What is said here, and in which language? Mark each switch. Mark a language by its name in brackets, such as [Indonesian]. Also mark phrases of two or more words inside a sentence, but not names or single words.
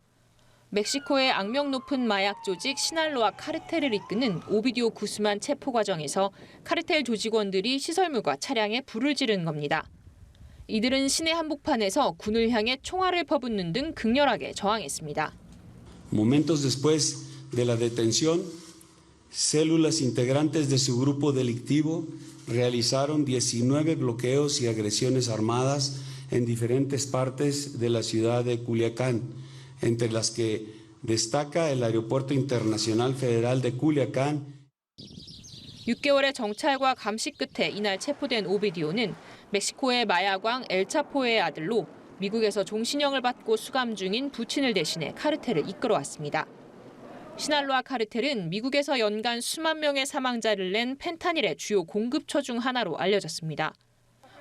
[Korean] 멕시코의 악명 높은 마약 조직 시날로아 카르텔을 이끄는 오비디오 구스만 체포 과정에서 카르텔 조직원들이 시설물과 차량에 불을 지른 겁니다. 이들은 시내 한복판에서 군을 향해 총알을 퍼붓는 등 극렬하게 저항했습니다. [Spanish] Momentos después de la detención, células integrantes de su grupo delictivo realizaron 19 bloqueos y agresiones armadas en diferentes partes de la ciudad de Culiacán, entre las que destaca el Aeropuerto Internacional Federal de Culiacán. [Korean] 6개월의 정찰과 감시 끝에 이날 체포된 오비디오는 멕시코의 마약왕 엘차포의 아들로 미국에서 종신형을 받고 수감 중인 부친을 대신해 카르텔을 이끌어왔습니다. 시날로아 카르텔은 미국에서 연간 수만 명의 사망자를 낸 펜타닐의 주요 공급처 중 하나로 알려졌습니다.